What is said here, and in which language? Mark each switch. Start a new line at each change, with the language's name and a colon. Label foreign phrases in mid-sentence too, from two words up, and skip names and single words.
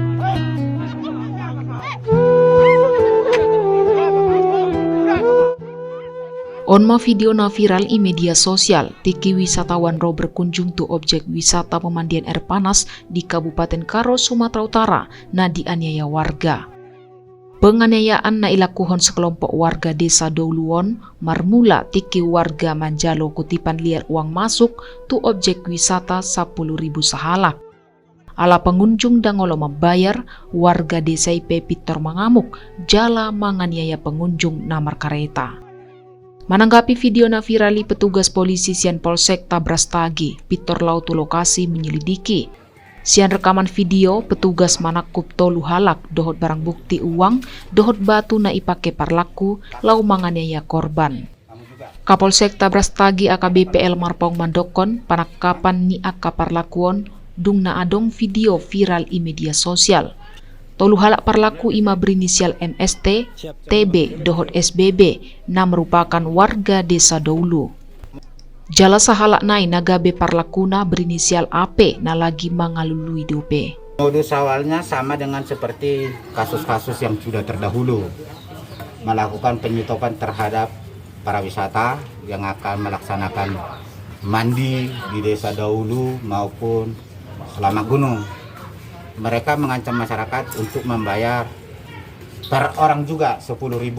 Batak Toba: Onma video na
Indonesian: viral di media sosial,
Batak Toba: tiki wisatawan ro berkunjung tu
Indonesian: objek wisata pemandian air panas
Batak Toba: di Kabupaten Karo, Sumatera Utara, na
Indonesian: dianiaya warga.
Batak Toba: Penganiayaan na ilakukan
Indonesian: sekelompok warga desa
Batak Toba: Douluon, marmula tiki warga manjalo
Indonesian: kutipan liar uang masuk
Batak Toba: tu
Indonesian: objek wisata
Batak Toba: 10.000 sahalak. Ala pengunjung dangolo membayar,
Indonesian: warga desa
Batak Toba: IP Pitor mengamuk, jala
Indonesian: menganiaya pengunjung
Batak Toba: namar kareta.
Indonesian: Menanggapi video
Batak Toba: na virali,
Indonesian: petugas polisi
Batak Toba: Sian Polsek Tabrastagi, Pitor Lautu
Indonesian: lokasi menyelidiki.
Batak Toba: Sian
Indonesian: rekaman video,
Batak Toba: petugas manakup tolu halak, dohot
Indonesian: barang bukti uang,
Batak Toba: dohot batu na ipake parlaku, lau menganiaya korban. Kapolsek Tabrastagi AKBP Elmar Paung Mandokon, panakapan ni aka parlakuon, dung na adong
Indonesian: video viral di media sosial.
Batak Toba: Tolu halak parlaku ima berinisial MST, TB, dohot SBB, na merupakan warga desa Doulu. Jala sahalak nai nagabe parlakuna berinisial AP na lagi mengalului dope.
Indonesian: Modus awalnya sama dengan seperti kasus-kasus yang sudah terdahulu, melakukan penyetopan terhadap para wisata yang akan melaksanakan mandi di desa Doulu maupun Selamat Gunung. Mereka mengancam masyarakat untuk membayar per orang juga 10.000.